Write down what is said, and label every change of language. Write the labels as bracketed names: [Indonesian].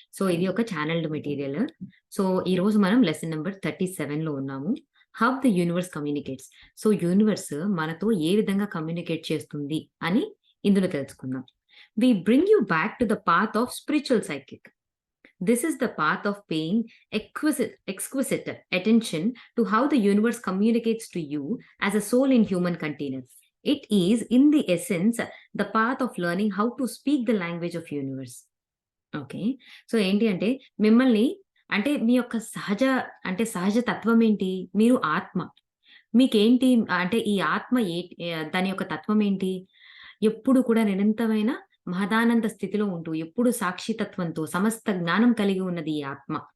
[Telugu] So, ఇది ఒక ఛానెల్డ్ material. So, ఈరోజు మనం లెసన్ నంబర్ 37లో ఉన్నాము. [English] How the universe communicates. [Telugu] So, universe మనతో ఏ విధంగా కమ్యూనికేట్ చేస్తుంది అని ఇందులో తెలుసుకుందాం. [English] We bring you back to the path of spiritual psychic. This is the path of paying exquisite attention to how the universe communicates to you as a soul in human container. It is, in the essence, the path of learning how to speak the language of universe. Okay. [Telugu] So, ఏంటి అంటే మిమ్మల్ని అంటే మీ యొక్క సహజ తత్వం ఏంటి? మీరు ఆత్మ. మీకేంటి అంటే ఈ ఆత్మ దాని యొక్క తత్వం ఏంటి? ఎప్పుడు కూడా నిరంతరమైన మహదానంద స్థితిలో ఉంటూ, ఎప్పుడు సాక్షితత్వంతో సమస్త జ్ఞానం కలిగి ఉన్నది ఈ ఆత్మ.